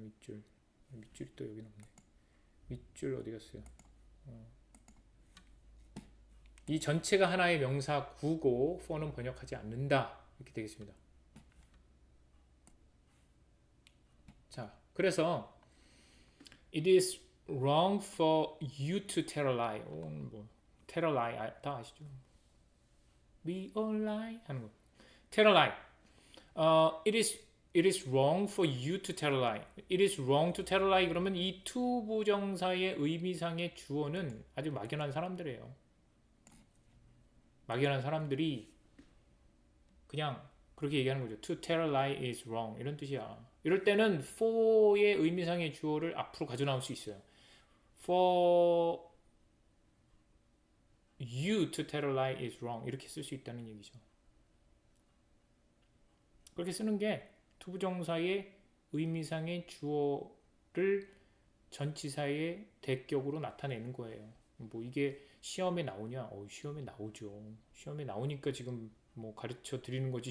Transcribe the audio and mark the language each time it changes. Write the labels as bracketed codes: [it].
[ko] 밑줄이 또 여기 없네. 밑줄 어디 갔어요? 이 전체가 하나의 명사 구고 for는 번역하지 않는다. 이렇게 되겠습니다. 자, 그래서 [en] it is wrong for you to tell a lie. [ko] 뭐 [en] tell a lie [ko] 다 아시죠? [en] We all lie [ko] 하는 거. [en] tell a lie. it is wrong for you to tell a lie. it is wrong to tell a lie. [ko] 그러면 이 to 부정사의 의미상의 주어는 아주 막연한 사람들이에요. 막연한 사람들이 그냥 그렇게 얘기하는 거죠. [en] To tell a lie is wrong. [ko] 이런 뜻이야. 이럴 때는 for의 의미상의 주어를 앞으로 가져 나올 수 있어요. [en] For you to tell a lie is wrong. [ko] 이렇게 쓸 수 있다는 얘기죠. 그렇게 쓰는 게 투부정사의 의미상의 주어를 전치사의 대격으로 나타내는 거예요. 뭐 이게 시험에 나오냐? 시험에 나오죠. 시험에 나오니까 지금 뭐 가르쳐 드리는 거지.